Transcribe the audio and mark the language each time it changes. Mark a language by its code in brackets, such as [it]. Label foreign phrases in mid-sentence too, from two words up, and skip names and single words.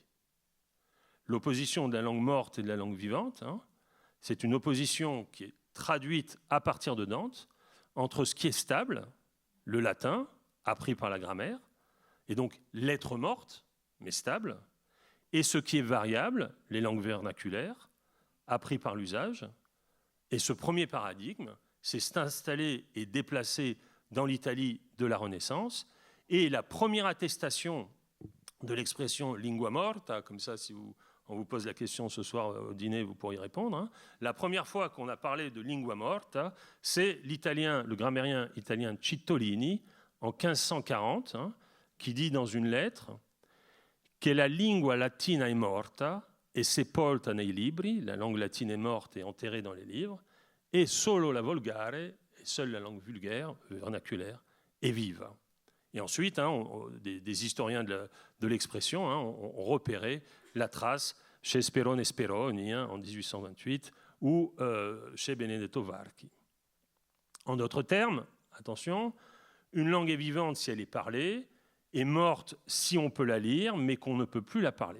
[fr] L'opposition de la langue morte et de la langue vivante, c'est une opposition qui est traduite à partir de Dante entre ce qui est stable, le latin, appris par la grammaire, et donc lettre morte, mais stable, et ce qui est variable, les langues vernaculaires, appris par l'usage. Et ce premier paradigme s'est installé et déplacé dans l'Italie de la Renaissance, et la première attestation de l'expression [it] lingua morta, [fr] comme ça, si on vous pose la question ce soir au dîner, vous pourriez répondre. La première fois qu'on a parlé de [it] lingua morta, [fr] c'est le grammairien italien Cittolini, en 1540, qui dit dans une lettre que [it] la lingua latina è morta e sepolta nei libri, [fr] la langue latine est morte et enterrée dans les livres, et [it] solo la volgare, [fr] et seule la langue vulgaire, vernaculaire, est vive. Et ensuite, des historiens de l'expression ont repéré la trace chez Sperone Speroni en 1828 ou chez Benedetto Varchi. En d'autres termes, attention, une langue est vivante si elle est parlée, est morte si on peut la lire, mais qu'on ne peut plus la parler.